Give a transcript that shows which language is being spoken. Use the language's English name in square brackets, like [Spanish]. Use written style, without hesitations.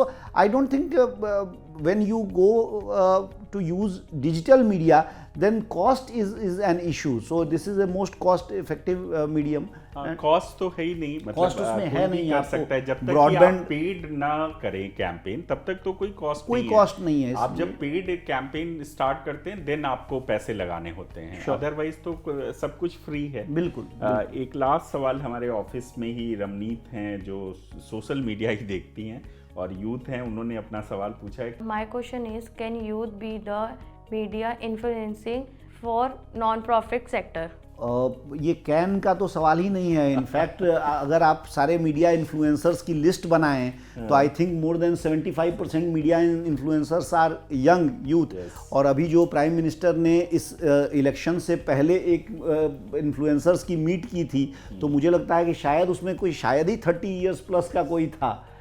[English] So I don't think when you go to use digital media, then cost is an issue. So this is the most cost effective medium. [Hindi] Cost तो है ही नहीं, मतलब cost उसमें है नहीं, कर सकता है जब तक ब्रॉडबैंड आप पेड ना करें कैंपेन, तब तक तो कोई कॉस्ट नहीं है। आप जब पेड कैंपेन स्टार्ट करते हैं [English] then [Hindi] आपको पैसे लगाने होते हैं, [English] otherwise [Hindi] तो सब कुछ फ्री है। बिल्कुल। एक लास्ट सवाल हमारे ऑफिस में ही रमनीत हैं जो सोशल मीडिया ही देखती हैं और यूथ हैं, उन्होंने अपना सवाल पूछा है। [English] My question is, can youth be the media influencing for non-profit sector? [Hindi] ये कैन का तो सवाल ही नहीं है। इनफैक्ट अगर आप सारे मीडिया इन्फ्लुएंसर्स की लिस्ट बनाएं तो [English] I think more than 75% media influencers are young youth. [Hindi] और अभी जो प्राइम मिनिस्टर ने इस इलेक्शन से पहले एक इन्फ्लुएंसर्स की मीट की थी, तो मुझे लगता है कि शायद उसमें कोई शायद ही 30 इयर्स प्लस का कोई था।